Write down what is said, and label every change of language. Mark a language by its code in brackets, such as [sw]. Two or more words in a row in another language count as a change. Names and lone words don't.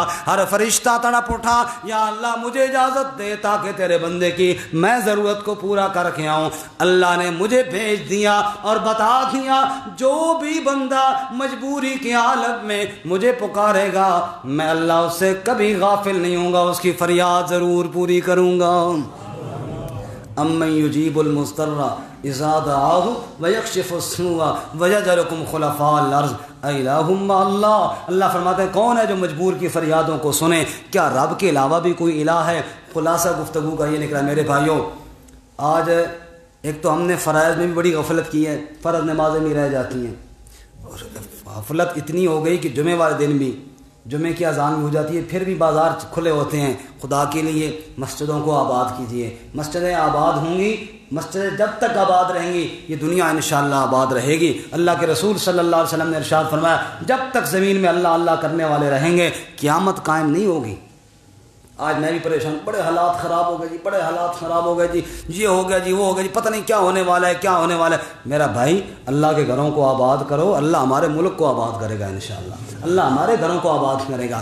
[hi] हर फरिश्ता तड़प उठा, या अल्लाह मुझे इजाज़त दे ताकि तेरे बंदे की मैं ज़रूरत को पूरा करके आऊँ। अल्लाह ने मुझे भेज दिया और बता दिया, जो भी बंदा मजबूरी की हालत में मुझे पुकारेगा, मैं अल्लाह उससे कभी गाफिल नहीं होऊंगा, उसकी फरियाद ज़रूर पूरी करूँगा। [ar] أمن يجيب المضطر إذا دعاه ويكشف السوء ويجعلكم خلفاء الأرض أإله مع الله. [hi] अल्लाह फरमाते हैं, कौन है जो मजबूर की फरियादों को सुने? क्या रब के अलावा भी कोई इलाह है? खुलासा गुफ्तगू का ये निकला मेरे भाइयों, आज एक तो हमने फ़राइज़ में भी बड़ी गफलत की है, फ़र्ज़ नमाज़ें भी रह जाती हैं और गफलत इतनी हो गई कि जुमे वाले दिन भी जुमे की अज़ान भी हो जाती है, फिर भी बाज़ार खुले होते हैं। खुदा के लिए मस्जिदों को आबाद कीजिए। मस्जिदें आबाद होंगी, मस्जिदें जब तक आबाद रहेंगी ये दुनिया इंशाअल्लाह आबाद रहेगी। अल्लाह के रसूल [ar] صلى الله عليه وسلم [hi] ने इरशाद फरमाया, जब तक ज़मीन में अल्लाह अल्लाह करने वाले रहेंगे क़यामत कायम नहीं होगी। आज मैं भी परेशान, बड़े हालात ख़राब हो गए जी, बड़े हालात ख़राब हो गए जी, ये हो गया जी, वो हो गया जी, पता नहीं क्या होने वाला है, क्या होने वाला है। मेरा भाई, अल्लाह के घरों को आबाद करो, अल्लाह हमारे मुल्क को आबाद करेगा इंशाअल्लाह, अल्लाह हमारे घरों को आबाद करेगा।